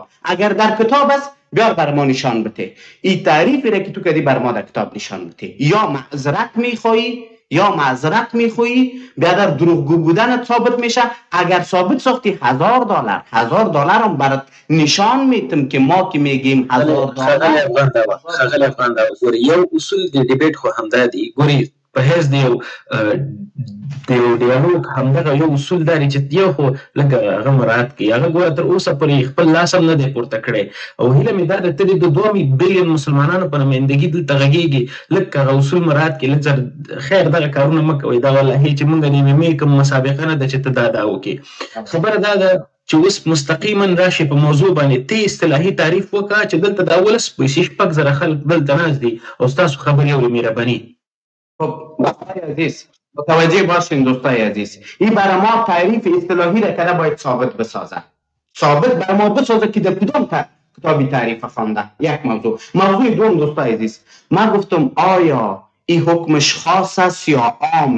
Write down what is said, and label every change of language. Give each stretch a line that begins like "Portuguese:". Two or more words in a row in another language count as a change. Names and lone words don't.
Persian: اگر در کتاب است بیار بر ما نشان بده. این تعریفی را که تو کردی بر ما در کتاب نشان بده. یا معذرت میخوایی بیا در دروغگو بودن ثابت میشه. اگر ثابت ساختی $1000 هم برات نشان میتم که ما که میگیم $1000.
Pashto: خغل افغان داوا گوری یو اصول دی دیبیت خو همدا دی. گوری په حیث د یو ډیالوګ همدغه یو اصول داري چې یو خو لږ هغه مراعات کړي. هغه ګوره تر اوسه پورې خپل لاس هم نه دی پورته کړی او هیله مې دا ده ته د 2 بلین مسلمانانو په نمایندګي دلته غږېږي، لږ هغه اصول مراعات کړي، لږ خیر دغه کارونه مه کوئ. دا والله چې موږ د MMA کوم مسابقه نه ده چې ته دا وکړې. خبره دا ده چې اوس مستقیما راشي په موضوع باندې ته اصطلاحي تعریف وکړه چې دلته د 16,000 خلک دلته ناست دي او ستاسو خبرې اوري مهرباني.
Persian: خب دوستای عزیز متوجه باشین دوستای عزیز، این برای ما تعریف اصطلاحی را که باید ثابت بسازه، ثابت برای ما بسازه که در کدام کتابی تعریف خوانده. یک موضوع دوم دوستای عزیز، من گفتم آیا این حکمش خاص است یا عام؟